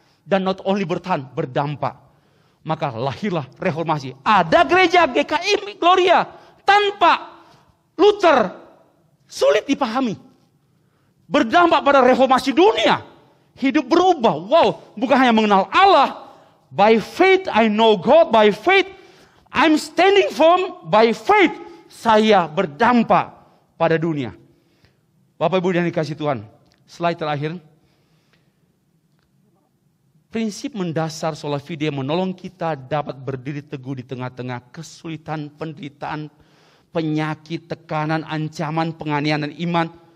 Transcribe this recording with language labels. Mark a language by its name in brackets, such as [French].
[Indonesian] Dan [English] not only [Indonesian] bertahan, berdampak. Maka lahirlah reformasi. Ada gereja GKI Gloria tanpa Luther sulit dipahami. Berdampak pada reformasi dunia. Hidup berubah. Wow, bukan hanya mengenal Allah. [English] By faith I know God. By faith I'm standing firm. By faith [Indonesian] saya berdampak pada dunia. Bapak Ibu yang dikasihi Tuhan. Slide terakhir. Prinsip mendasar sola fide menolong kita dapat berdiri teguh di tengah-tengah kesulitan, penderitaan, penyakit, tekanan, ancaman, penganiayaan dan iman.